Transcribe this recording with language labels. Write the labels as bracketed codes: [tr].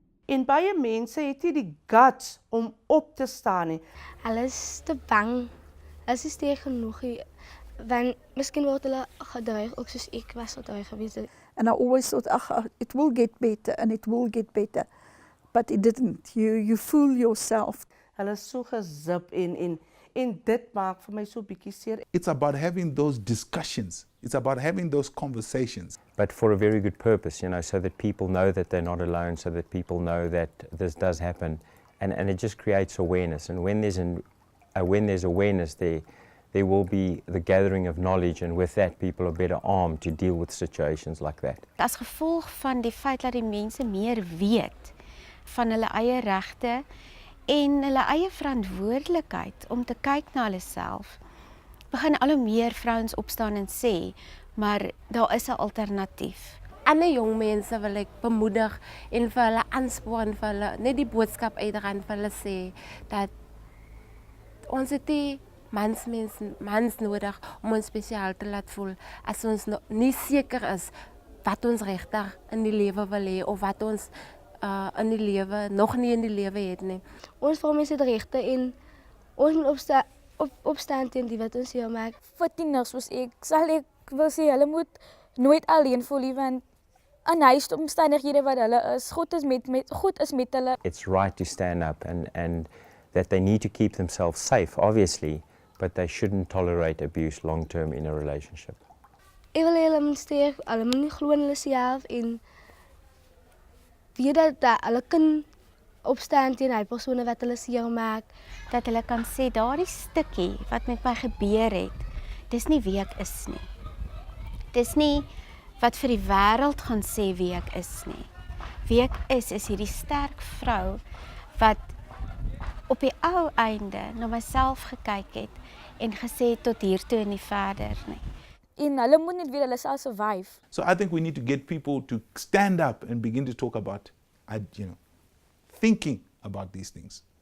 [af] En baie mense het nie die guts om op te staan nie. Hulle is te bang. Hulle is nie sterk genoeg nie. Want miskien word hulle gedreig, ook soos ek was gedreig gewees. [en] And I always thought, it will get better and it will get better. But it didn't. You fool yourself. [af] Hulle is so gezip en dit maak vir my so bietjie seer. [en] It's about having those discussions. It's about having those conversations. But for a very good purpose, you know, so that people know that they're not alone, so that people know that this does happen. And it just creates awareness. And when there's awareness, there will be the gathering of knowledge, and with that, people are better armed to deal with situations like that. [af] As gevolg van die feit dat die mense meer weet van hulle eie regte en hulle eie verantwoordelikheid om te kyk na hulle self, begin al hoe meer vrouens opstaan en sê, maar daar is 'n alternatief. Ander jong mense wil ek bemoedig en vir hulle aanspoor en vir hulle net die boodskap uitdra vir hulle sê dat ons het nie mans nodig om ons spesiaal te laat voel as ons nie seker is wat ons regtig in die lewe wil hê of wat ons in die lewe nog nie in die lewe het nie. Ons vroumense het regte en ons moet opstaan teen die wat ons hier maak. Vir tieners soos ek wil sê hulle moet nooit alleen voel nie, want in huis omstandighede wat hulle is, God is met hulle. [en] It's right to stand up and that they need to keep themselves safe, obviously, but they shouldn't tolerate abuse long term in a relationship. [af] Ek wil hulle moet sterk, hulle moet nie glo in hulle self en weet dat hulle kan opstaan teen die persone wat hulle seer maak, dat hulle kan sê daardie stukkie wat met my gebeur het, dis nie wie ek is nie. Dis nie wat vir die wêreld gaan sê wie ek is nie. Wie ek is hierdie sterk vrou wat op die ou einde na myself gekyk het en gesê tot hier toe en nie verder nie. En hulle moet net weet hulle sal survive. [en] So I think we need to get people to stand up and begin to talk about, thinking about these things.